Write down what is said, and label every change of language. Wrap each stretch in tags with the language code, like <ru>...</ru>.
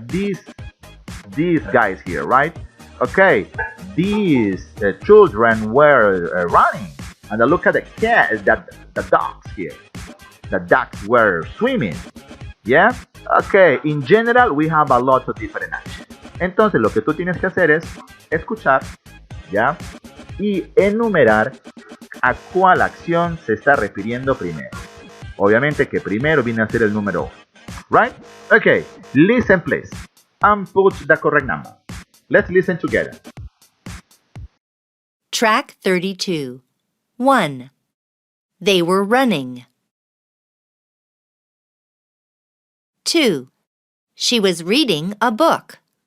<en>These guys here, right? Okay, these children were running, and look at the cat, the dogs here. The ducks were swimming. Yeah. Okay. In general, we have a lot of different actions.</en> <es>Entonces, lo que tú tienes que hacer es escuchar, ya, y enumerar a cuál acción se está refiriendo primero. Obviamente que primero viene a ser el número 1.</es> <en>Right? Okay. Listen, please, and put the correct number. Let's listen together. Track 32. 1. They were running. 2. She was reading a book.</en>